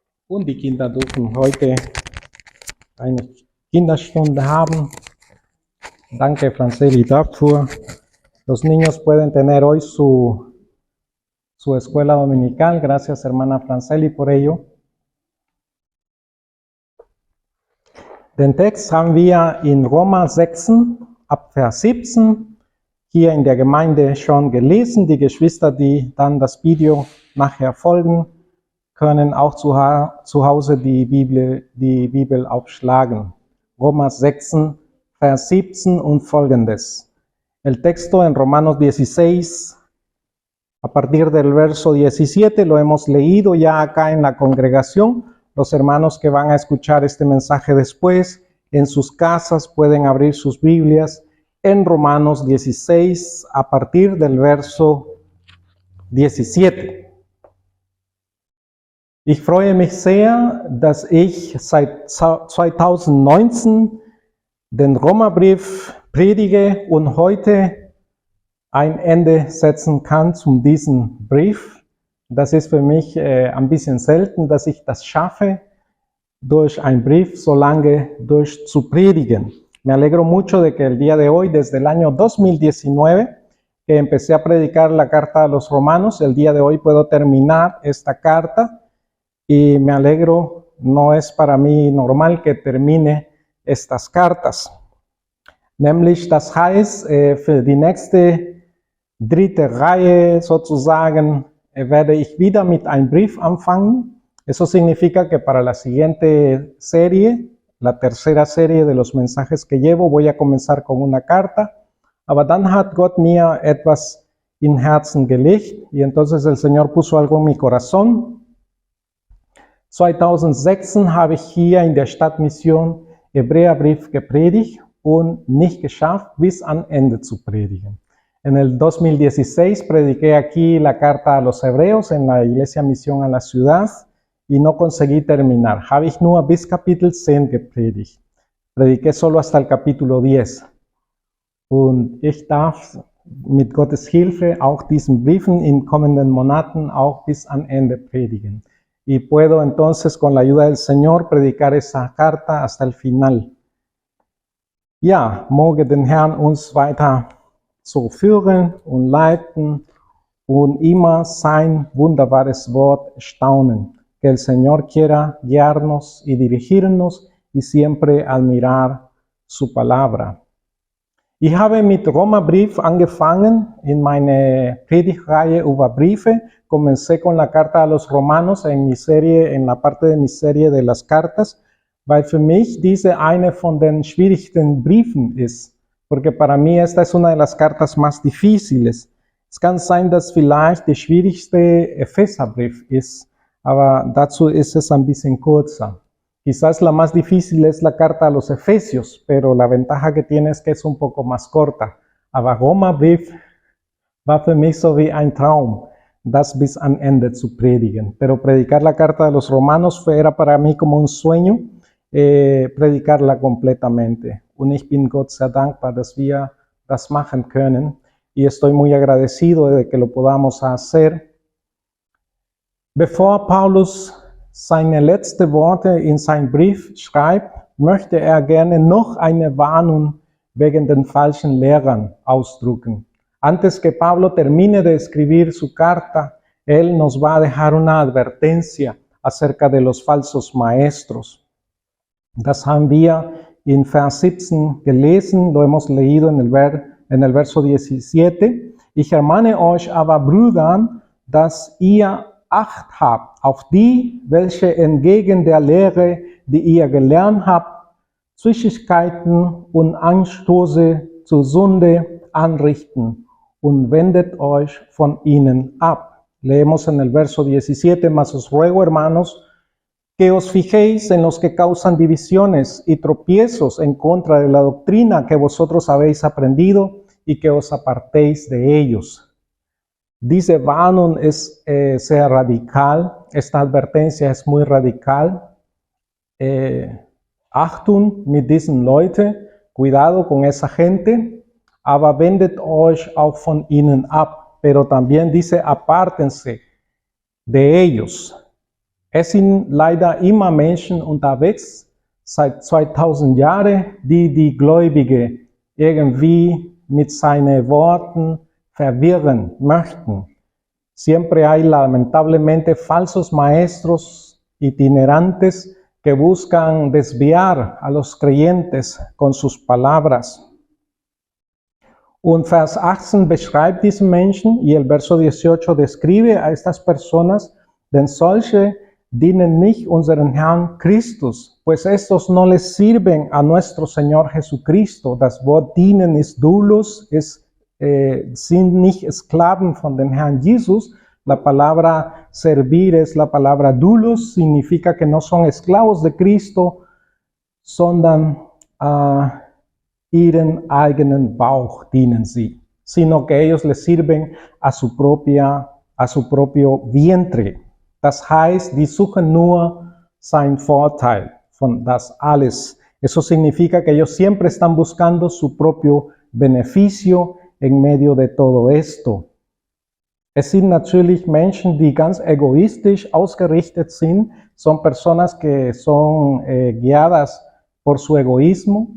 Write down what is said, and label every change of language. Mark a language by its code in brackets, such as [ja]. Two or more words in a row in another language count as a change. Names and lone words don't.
[de] Und die Kinder dürfen heute eine Kinderstunde haben. Danke, Franceli, dafür. [es] Los niños pueden tener hoy su escuela dominical. Gracias, hermana Franceli, por ello. [de] Den Text haben wir in Römer 6, ab Vers 17, hier in der Gemeinde schon gelesen. Die Geschwister, die dann das Video nachher folgen, können auch zu Hause die Bibel aufschlagen. Römer 6, Vers 17 und folgendes. [es] El texto en Romanos 16, a partir del verso 17, lo hemos leído ya acá en la congregación. Los hermanos que van a escuchar este mensaje después, en sus casas pueden abrir sus Biblias en Romanos 16, a partir del verso 17. [de] Ich freue mich sehr, dass ich seit 2019 den Römerbrief predige und heute ein Ende setzen kann zu diesem Brief. Das ist für mich ein bisschen selten, dass ich das schaffe, durch einen Brief so lange zu predigen. [es] Me alegro mucho de que el día de hoy, desde el año 2019, que empecé a predicar la carta a los romanos, el día de hoy puedo terminar esta carta. Y me alegro, no es para mí normal que termine estas cartas. [de] Nämlich, das heißt, für die nächste dritte Reihe sozusagen werde ich wieder mit einem Brief anfangen. [es] Eso significa que para la siguiente serie, la tercera serie de los mensajes que llevo, voy a comenzar con una carta. [de] Aber dann hat Gott mir etwas in Herzen gelegt [es] y entonces el Señor puso algo en mi corazón. [de] 2006 habe ich hier in der Stadtmission Hebräerbrief gepredigt und nicht geschafft, bis am Ende zu predigen. [es] En el 2016 prediqué aquí la carta a los hebreos en la Iglesia Misión a la Ciudad y no conseguí terminar. [de] Habe ich nur bis Kapitel 10 gepredigt. [es] Prediqué solo hasta el capítulo 10. [de] Und ich darf mit Gottes Hilfe auch diesen Briefen in kommenden Monaten auch bis am Ende predigen. [es] Y puedo entonces, con la ayuda del Señor, predicar esa carta hasta el final. [de] Ja, möge den Herrn uns weiter so führen und leiten und immer sein wunderbares Wort staunen. [es] Que el Señor quiera guiarnos y dirigirnos y siempre admirar su palabra. [de] Ich habe mit Römerbrief angefangen in meine Predigtreihe über Briefe. [es] Comencé con la carta a los romanos en la parte de mi serie de las cartas, [de] weil für mich diese eine von den schwierigsten Briefen ist. [es] Porque para mí esta es una de las cartas más difíciles. [de] Es kann sein, dass vielleicht die schwierigste Epheserbrief ist, aber dazu ist es ein bisschen kurzer. [es] Quizás la más difícil es la carta a los Efesios, pero la ventaja que tiene es que es un poco más corta. [de] Aber Römerbrief war für mich so wie ein Traum, das bis am Ende zu predigen. [es] Pero predicar la carta de los romanos era para mí como un sueño, predicarla completamente. [de] Und ich bin Gott sehr dankbar, dass wir das machen können. [es] Y estoy muy agradecido de que lo podamos hacer. [de] Bevor Paulus seine letzten Worte in seinem Brief schreibt, möchte er gerne noch eine Warnung wegen den falschen Lehrern ausdrücken. [es] Antes que Pablo termine de escribir su carta, él nos va a dejar una advertencia acerca de los falsos maestros. [de] Das haben wir in Vers 17 gelesen, [es] lo hemos leído en el verso 17. [de] Ich ermahne euch aber, Brüdern, dass ihr Acht habt auf die, welche entgegen der Lehre, die ihr gelernt habt, Zwistigkeiten und Anstöße zur Sünde anrichten und wendet euch von ihnen ab. [es] Leemos en el verso 17, mas os ruego, hermanos, que os fijéis en los que causan divisiones y tropiezos en contra de la doctrina que vosotros habéis aprendido y que os apartéis de ellos. [de] Diese Warnung es sehr radical, [es] esta advertencia es muy radical. [de] Achtung mit diesen Leuten, [es] cuidado con esa gente, [de] aber wendet euch auch von ihnen ab. [es] Pero también dice, apártense de ellos. [de] Es sind leider immer Menschen unterwegs, seit 2000 Jahren, die Gläubige irgendwie mit seinen Worten verwirren möchten. [es] Siempre hay lamentablemente falsos maestros itinerantes que buscan desviar a los creyentes con sus palabras. [de] Und Vers 18 beschreibt diesen Menschen [es] y el verso 18 describe a estas personas, [de] denn solche dienen nicht unseren Herrn Christus, [es] pues estos no les sirven a nuestro Señor Jesucristo. [de] Das Wort dienen ist doulos, sind nicht Sklaven von dem Herrn Jesus. [es] La palabra servir es la palabra doulos, significa que no son esclavos de Cristo, [de] sondern ihren eigenen Bauch dienen sie, [es] sino que ellos les sirven a su propio vientre. [de] Das heißt, die suchen nur sein Vorteil von das alles. [es] Eso significa que ellos siempre están buscando su propio beneficio en medio de todo esto. [de] Es sind natürlich Menschen, die ganz egoistisch ausgerichtet sind. [es] Son personas que son guiadas por su egoísmo.